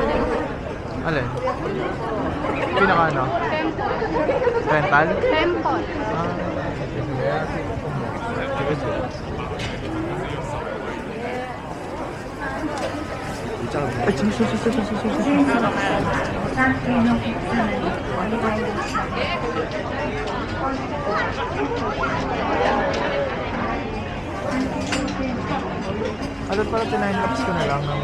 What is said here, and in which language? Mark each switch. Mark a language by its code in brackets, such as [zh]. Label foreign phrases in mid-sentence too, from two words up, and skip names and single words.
[tl] Alin? Pinaka ano? Temple. Rental? Temple. Ay, sus. [ja] お参詣のお客様にお願いをします。 [tl] Ano pala tinime-lapse ko na lang ng...